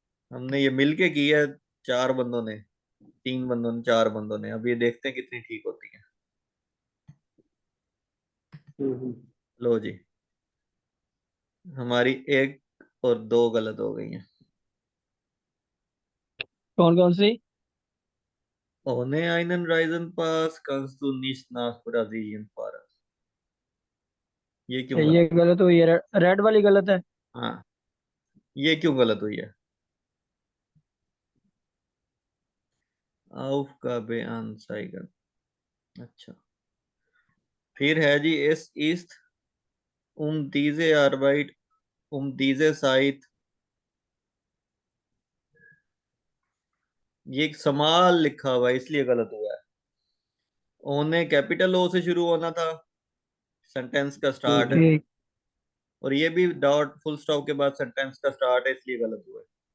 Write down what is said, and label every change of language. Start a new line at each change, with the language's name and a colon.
Hindi: हमने ये मिलके की है, चार बंदों ने, तीन बंदों ने, चार बंदों ने। अब ये देखते हैं कितनी ठीक होती है। लो जी, हमारी एक और दो गलत हो गई हैं। कौन कौन सी?
German: Ohne einen Reisenpass kannst du nicht nach Brasilien fahren।
Hindi: ये क्यों ये गलत? गलत हुई है, रेड वाली गलत है। हाँ, ये क्यों गलत हुई है?
German: Aufgabe anzeigen।
Hindi: अच्छा, फिर है जी
German: es ist diese Arbeit diese Zeit।
Hindi: ये एक समाल लिखा हुआ है इसलिए गलत हुआ है। ओने कैपिटल ओ से शुरू होना था, सेंटेंस का स्टार्ट है, ठीक। और ये भी डॉट फुल स्टॉप के बाद सेंटेंस का स्टार्ट है, इसलिए गलत हुआ है।